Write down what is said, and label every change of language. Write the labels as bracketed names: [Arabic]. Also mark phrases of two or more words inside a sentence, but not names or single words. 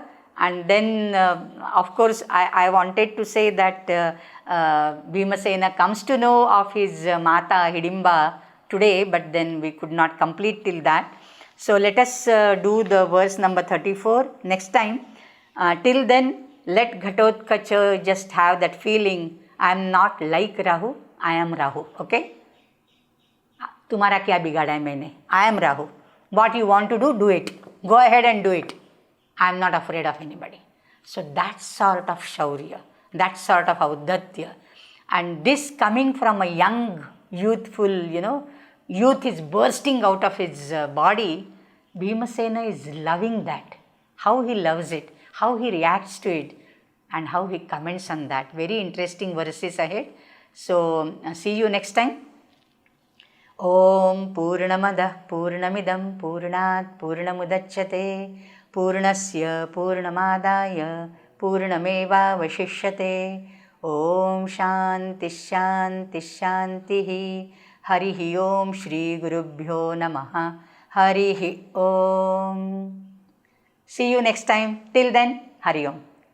[English] And then, of course, I wanted to say that Bhimasena comes to know of his Mata Hidimba today, but then we could not complete till that. So let us do the verse number 34 next time. Till then, let Ghatotkacha just have that feeling, I am not like Rahu, I am Rahu. Okay? [Hindi] Tumhara kya bigada hai maine? [English] I am Rahu. What you want to do it. Go ahead and do it. I am not afraid of anybody. So that sort of shaurya, that sort of audhatya. And this coming from a young, youthful, youth is bursting out of his body. Bhimasena is loving that. How he loves it, how he reacts to it, and how he comments on that. Very interesting verses ahead. So, see you next time. [Sanskrit] Om Purnamada Purnamidam Purnat Purnamudachyate Purnasya Purnamadaya Purnameva Vashishyate. Om Shanti Shanti Shantihi. Harihi Om Shri Gurubhyo Namaha. Harihi Om. [English] See you next time. Till then, [Sanskrit] Hari Om.